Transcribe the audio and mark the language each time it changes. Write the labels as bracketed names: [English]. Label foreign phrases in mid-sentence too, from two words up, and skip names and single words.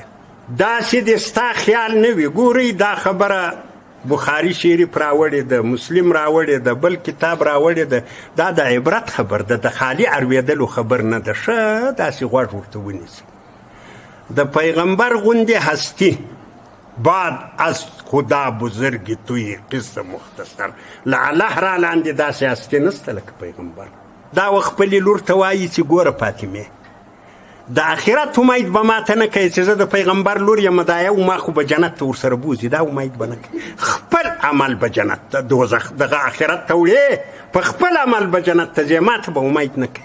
[Pashto] داسې دې ستا خیال نه وي. ګورئ دا خبره بخاري شریف راوړې ده، مسلم راوړې ده، بل کتاب راوړې ده. دا د عبرت خبر ده، د خالي اړوېدلو خبر نه ده. ښه داسې غوږ ورته ونیسي. د پیغمبر غوندې هستی [Persian] بعد از خدا بزرگ توی قصه مختصر، [Pashto] له الله را لاندې داسې هستي نسته لکه پیغمبر. دا و خپلې لور ته وایي چې ګوره فاطمې د آخرت امید به ماته نه کوي چې زه د پیغمبر لور یم، دا یو ما خو به جنت ته ورسره بوځي، دا امید به نه کوي. خپل عمل به جنت ته دوزخ دغه آخرت ته وړې، په خپل عمل به جنت ته ځې، ماته به امید نه کوي.